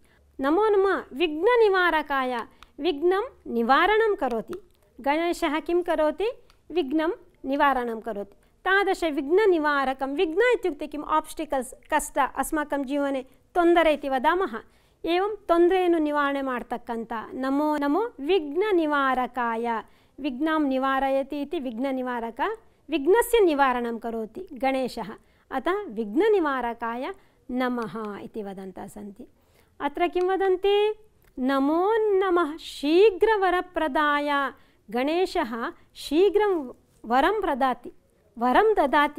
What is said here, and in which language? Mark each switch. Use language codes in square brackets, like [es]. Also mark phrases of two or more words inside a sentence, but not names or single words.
[sa] नमो नमः विघ्ननिवारकाय, विघ्नं निवारणं करोति। गणेशः किं करोति? विघ्नं निवारणं करोति। तादृशविघ्ननिवारकं, विघ्न इत्युक्ते किम्? आब्स्टिकल्स्, कष्ट, अस्माकं जीवने ತೊಂದರೆ इति वदामः। एवं [kn] ತೊಂದರೆಯನ್ನು ನಿವಾರಣೆ ಮಾಡ್ತಕ್ಕಂಥ [sa] ನಮೋ ನಮೋ ವಿಘ್ನ ನಿವಾರಕಾಯ, ವಿಘ್ನಂ ನಿವಾರಯತಿ ಇತಿ ವಿಘ್ನ ನಿವಾರಕ, विघ्नस्य निवारणं करोति गणेशः, अतः विघ्ननिवारकाय नमः इति वदन्तः सन्ति। अत्र किं वदन्ति? नमो नमः शीघ्रवरप्रदाय। गणेशः शीघ्रं वरं प्रदाति, वरं ददाति।